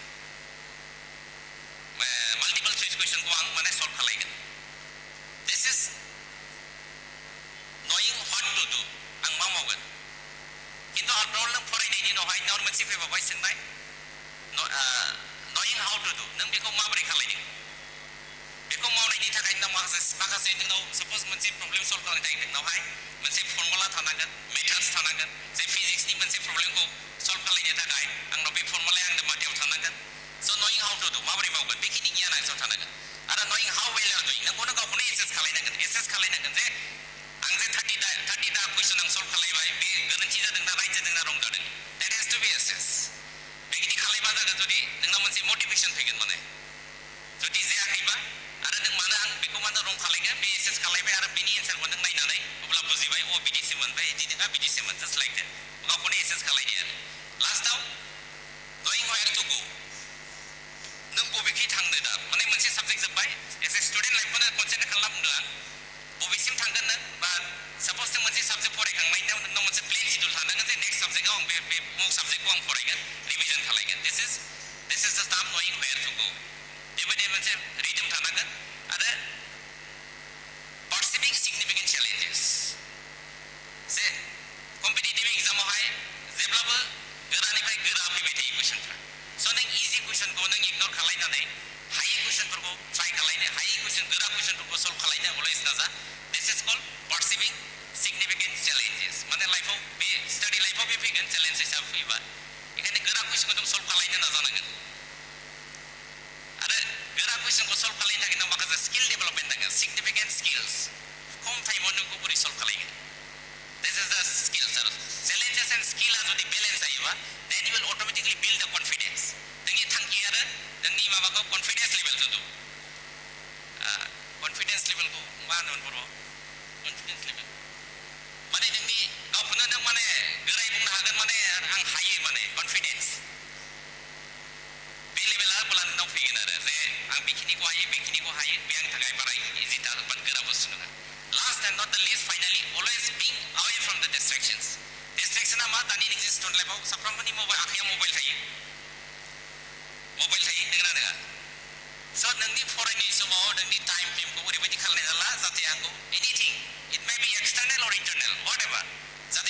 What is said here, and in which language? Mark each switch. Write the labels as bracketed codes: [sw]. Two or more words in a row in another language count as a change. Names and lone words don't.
[brx] माल्टिपल चइस कुइसनखौ आं माने सल्भ खालायगोन [en] this is knowing what to do [brx] आं मा मावगोन खिन्थु आफ्टार नों फरायनायनि उनावहाय नों मोनसे फैबावबाय सोंनाय [en] knowing how to do [brx] नों बेखौ माबोरै खालायदों बेखौ मावनायनि थाखाय नों माखासे नोंनाव साप'ज मोनसे प्रब्लेम सल्भ खालामनो थाखाय नोंनावहाय मोनसे थानांगोन जे फिजिक्सनि मोनसे प्रब्लेमखौ सल्भ खालामनो थाखाय आंनाव बे फर्मुलाया आंनि माथियाव थानांगोन स' [en] knowing how to do [brx] माबोरै मावगोन बेखिनि गियान आंनाव थानांगोन आरो [en] knowing how well are doing [brx] नोंखौनो गावखौनो एसेस खालामनांगोन जे आं जे 30टा कुइसन आं सल्भ खालामबाय बे गोरोन्थि जादों ना राइट जादों ना रं जादों [en] that has to be assessed [brx] बेखिनि खालामबा जागोन जुदि नोंनाव मोनसे मटिभेसन फैगोन माने जुदि जायाखैबा आरो नों मानो रं खालामगोन बे एसेस खालामबाय आरो बेनि एन्सारखौ नों नायनानै अब्ला बुजिबाय बिदिसो मोनबाय बिदि नङा बिदिसोमोन [en] just like that [brx] गावखौनो एसेस खालामनो आरो लास्टआव [en] knowing where to go [brx] नों बबेखि थांनो दा माने मोनसे साबजेक्ट जोब्बाय [en] as a student life [brx] कनसेन्ट्रेट खालामना बुंदों आं बबेसिम थांगोन नों बा साप'ज नों मोनसे साबजेक्ट फरायखांनायनि उनाव नोंनाव मोनसे [en] plan schedule [brx] थानांगोन जे [en] next subject [brx] आं बे उमुक साबजेक्टखौ आं फरायगोन रिभिजन खालामगोन [en] this is the term knowing where to go [brx] बेबायदि मोनसे रिदम थानांगोन आरो [en] perceiving significant challenges [brx] जे कम्पिटिटिभ एग्जामावहाय जेब्लाबो गोरानिफ्राय गोरा फैबाय थायो कुइसनफ्रा स' नों इजि कुइसनखौ नों इगनर खालामनानै हायै कुइसनफोरखौ ट्राइ खालामनो हायै कुइसन गोरा कुइसनफोरखौ सल्भ खालामनो अलवेज नाजा [en] this is called perceiving significant challenges [brx] माने लाइफआव बे [en] study life [brx] बे फैगोन चेलेन्ज हिसाबै फैबा बेखायनो गोरा कुइसनखौ नों सल्भ खालामनो नाजानांगोन आरो गोरा कुइसनखौ सल्भ खालामनो थाखाय नों माखासे [en] skill development [brx] नांगोन [en] significant skills [brx] खम टाइमाव नोंखौ बोरै सल्भ खालामगोन [en] this is the skills [brx] आरो [en] challenges and skill [brx] जुदि बेलेन्स जायोबा [en] then you will automatically build the confidence [brx] नोंनि थांखि आरो नोंनि माबाखौ [en] confidence level judu confidence level [brx] मा होनोमोन बर' [en] confidence level [brx] माने नोंनि गावखौनो नों माने गोरायै बुंनो हागोन माने आं हायो माने कनफिडेन्स बे लेभेला अब्ला नोंनाव फैगोन आरो जे आं बेखिनिखौ हायो बे आंनि थाखाय बारा इजि बा गोरा बुस्थु नङा [en] last and not the least finally always being away from the distraction [brx] मा दानि नोंनि स्टुडेन्ट लाइफआव साफ्रोमबोनि आखायाव मबाइल थायो नंगौना नङा स' नोंनि फरायनाय समाव नोंनि [en] time frame [brx] ओरैबायदि खालामनाय जाला जाहाथे आंखौ [en] anything it may be external or internal whatever [brx] जाहाथे